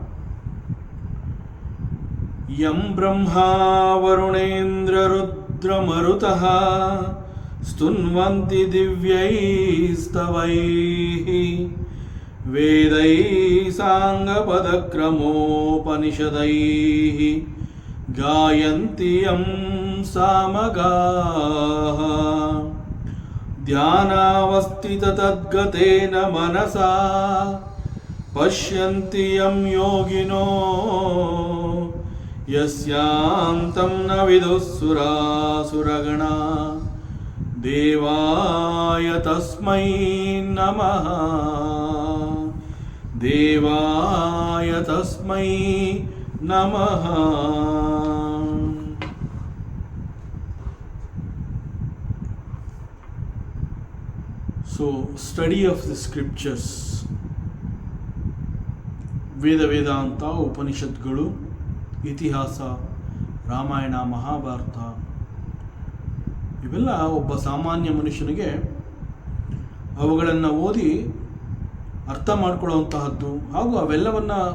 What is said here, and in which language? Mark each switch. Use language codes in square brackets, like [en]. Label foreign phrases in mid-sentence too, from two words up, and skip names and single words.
[sa] ಯಂ ಬ್ರಹ್ಮಾ ವರುಣೇಂದ್ರ ರುದ್ರಮರುತಃ ಸ್ತುನ್ವಂತಿ ದಿವ್ಯೈಸ್ತವೈಃ ವೇದೈಃ ಸಾಂಗಪದಕ್ರಮೋಪನಿಷದೈಃ ಗಾಯಂತಿ ಯಂ ಸಾಮಗಾಃ ಧ್ಯಾನಾವಸ್ಥಿತತದ್ಗತೇನ ಮನಸಾ ಪಶ್ಯಂತಿ ಯಂ ಯೋಗಿನೋ ಯಸ್ಯಾಂತಂ ನ ವಿದುಃ ಸುರಾಸುರಗಣಾ ದೇವಾಯ ತಸ್ಮೈ ನಮಃ ದೇವಾಯ ತಸ್ಮೈ ನಮಃ. [en] So, study of the scriptures, [kn] ವೇದಾಂತ, ಉಪನಿಷತ್ಗಳು, ಇತಿಹಾಸ, ರಾಮಾಯಣ, ಮಹಾಭಾರತ, ಇವೆಲ್ಲ ಒಬ್ಬ ಸಾಮಾನ್ಯ ಮನುಷ್ಯನಿಗೆ ಅವುಗಳನ್ನು ಓದಿ ಅರ್ಥ ಮಾಡಿಕೊಳ್ಳುವಂತಹದ್ದು ಹಾಗೂ ಅವೆಲ್ಲವನ್ನು